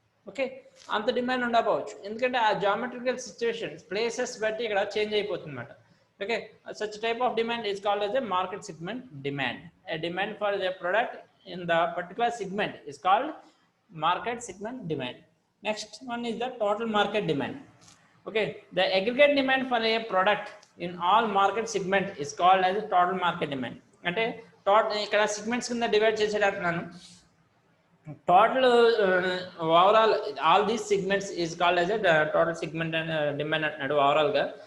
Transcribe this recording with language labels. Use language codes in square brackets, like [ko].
[te] Okay, అంత demand ఉండకపోవచ్చు, ఎందుకంటే ఆ జామెట్రికల్ సిచ్యువేషన్స్ ప్లేసెస్ బట్టి ఇక్కడ చేంజ్ అయిపోతుంది అనమాట. [en] Okay, such type of demand is called as a market segment demand. A demand for a product in the particular segment is called market segment demand. Next one is the total market demand. Okay, the aggregate demand for a product in all market segment is called as a total market demand. [te] అంటే ఇక్కడ segments కింద divide చేసేటట్టున్నాను. [en] Total overall all these segments is called as a total segment and demand and overall ga.